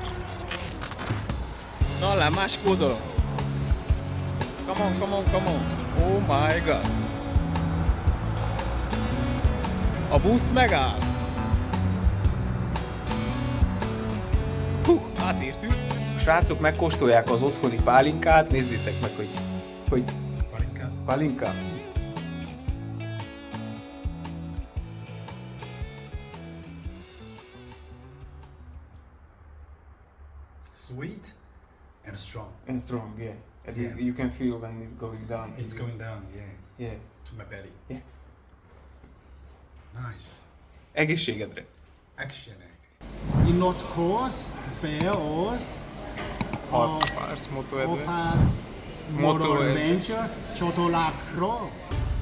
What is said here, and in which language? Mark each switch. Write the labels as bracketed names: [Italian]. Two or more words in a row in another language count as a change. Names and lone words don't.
[Hungarian] Na, lám, másik oldalon. [English] Come on, come on, come on. Oh my god. [Hungarian] A busz megáll. Átértünk. A srácok megkóstolják az otthoni pálinkát. Nézzétek meg, hogy pálinka. [English] Sweet and strong. And strong, yeah. Yeah. You can feel when it's going down. It's going down, yeah, Yeah. to my belly. Yeah. Nice. [Hungarian] Egészségedre. Action. In not course, fair os, Pars, Moto Edve. Opaz, Moto Motor Edve. Adventure, Chotolacro.